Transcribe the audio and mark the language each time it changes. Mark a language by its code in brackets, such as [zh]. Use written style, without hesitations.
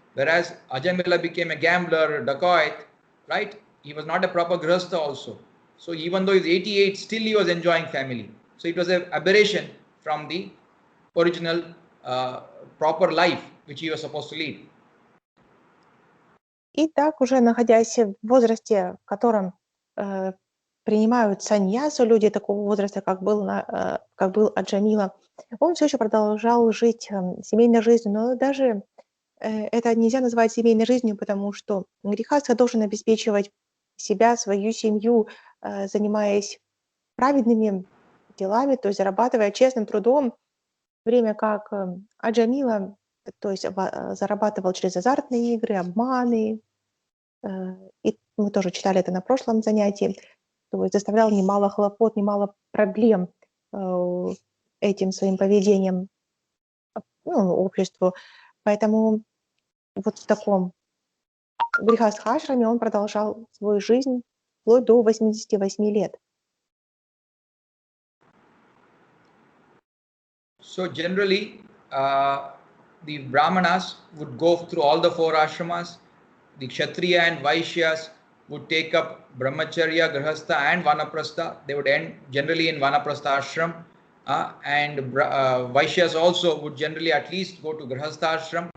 [en] Whereas Aджамила became a gambler, dacoit, right? He was not a proper grihastha also. So even though he's 88, still he was enjoying family. So it was an aberration from the original proper life which he was supposed to lead. [ru] И так, уже находясь в возрасте, в котором принимают саньясу люди такого возраста, как был Аджамила, он все еще продолжал жить семейной жизнью, но даже это нельзя назвать семейной жизнью, потому что грихастха должен обеспечивать себя, свою семью, занимаясь праведными делами, то есть зарабатывая честным трудом, в время как Аджамила, то есть зарабатывал через азартные игры, обманы, и мы тоже читали это на прошлом занятии, то есть доставлял немало хлопот, немало проблем этим своим поведением обществу. Поэтому вот в таком грихастха-ашраме он продолжал свою жизнь вплоть до 88 лет. [en] So generally, the Brahmanas would go through all the 4 ashramas. The Kshatriya and Vaishyas would take up Brahmacharya, Grihastha and Vanaprastha. They would end generally in Vanaprastha ashram. And Vaishyas also would generally at least go to Grihastha ashram.